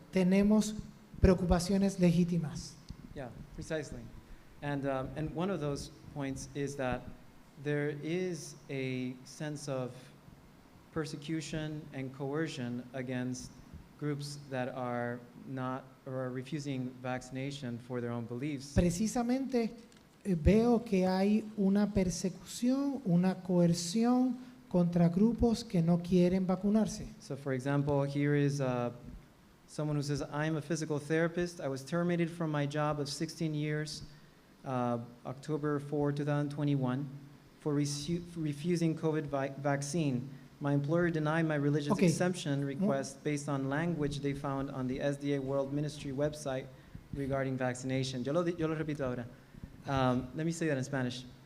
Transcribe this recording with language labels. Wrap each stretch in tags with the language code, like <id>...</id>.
<es>tenemos preocupaciones legítimas.</es> <en>Yeah, precisely. And one of those points is that there is a sense of persecution and coercion against groups that are not or are refusing vaccination for their own beliefs.</en> <es>Precisamente veo que hay una persecución, una coerción contra grupos que no quieren vacunarse.</es> <en>So, for example, here is someone who says, I'm a physical therapist. I was terminated from my job of 16 years, October 4, 2021, for refusing COVID vaccine. My employer denied my religious Okay. exemption request based on language they found on the SDA World Ministry website regarding vaccination.</en> <es>Yo lo repito ahora.</es> <en>Let me say that in Spanish.</en>